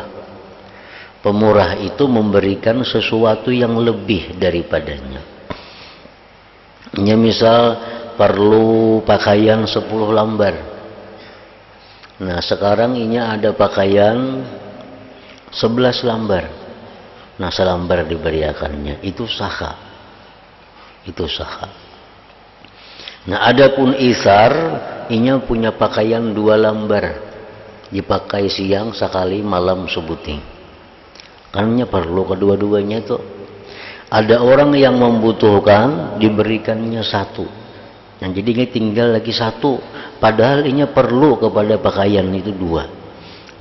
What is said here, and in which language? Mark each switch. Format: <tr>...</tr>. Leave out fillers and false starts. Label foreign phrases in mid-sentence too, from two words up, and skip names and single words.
<id>Pemurah itu memberikan sesuatu yang lebih daripadanya. Misal perlu pakaian 10 lembar. Nah sekarang ini ada pakaian 11 lambar.</id> <bjn>Nah selambar diberiakannya, itu saka. Itu saka. Nah adapun isar, inya punya pakaian 2 lambar. Dipakai siang sekali, malam sebuting.</bjn> <id>Karena perlu kedua-duanya itu. Ada orang yang membutuhkan, diberikannya 1. Nah jadi ini tinggal lagi 1. Padahal ini perlu kepada pakaian itu 2.</id>